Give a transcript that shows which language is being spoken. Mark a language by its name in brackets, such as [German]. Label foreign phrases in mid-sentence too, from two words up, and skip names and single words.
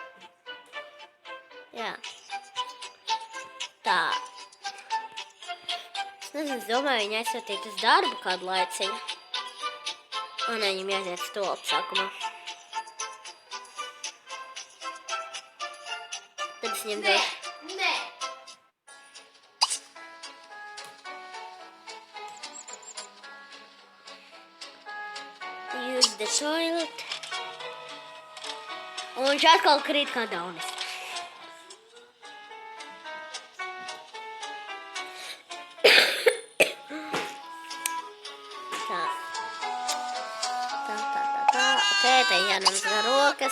[Latvian] Jā. Tā. Es nezinu, es domāju, viņi aizsūtīt uz darbu kādu laiciņu. Un viņam jāiziet stulpu sākumā. Tad es viņam došu. Nē. [English] Use the toilet. [Latvian] Un viņš atkal krīt kā daunis. Tā. Ok, te jāņem rokas.